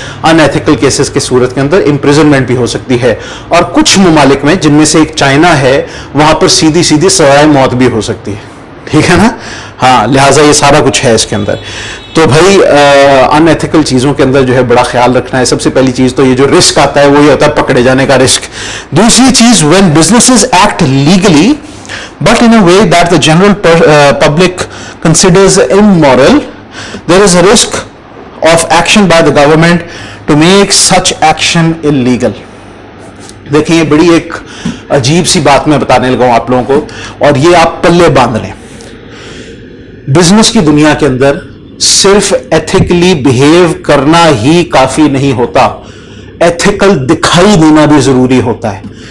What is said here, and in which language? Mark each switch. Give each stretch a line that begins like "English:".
Urdu: ان ethical cases کے صورت کے اندر امپریزنمنٹ بھی ہو سکتی ہے. اور کچھ ممالک میں, جن میں سے ایک چائنا ہے, وہاں پر سیدھی سیدھی سزائے موت بھی ہو سکتی ہے. ٹھیک ہے نا, ہاں, لہٰذا یہ سارا کچھ ہے اس کے اندر. تو بھائی ان ایتھیکل چیزوں کے اندر جو ہے بڑا خیال رکھنا ہے. سب سے پہلی چیز تو یہ جو رسک آتا ہے وہ یہ ہوتا ہے پکڑے جانے کا رسک. دوسری چیز,
English: when businesses act legally but in a way that the general public considers immoral, there is a risk of action by the government to make such action illegal.
Urdu: دیکھیں, یہ بڑی ایک عجیب سی بات میں بتانے لگا ہوں آپ لوگوں کو, اور یہ آپ پلے باندھ لیں. بزنس کی دنیا کے اندر صرف ایتھیکلی بہیو کرنا ہی کافی نہیں ہوتا, ایتھیکل دکھائی دینا بھی ضروری ہوتا ہے.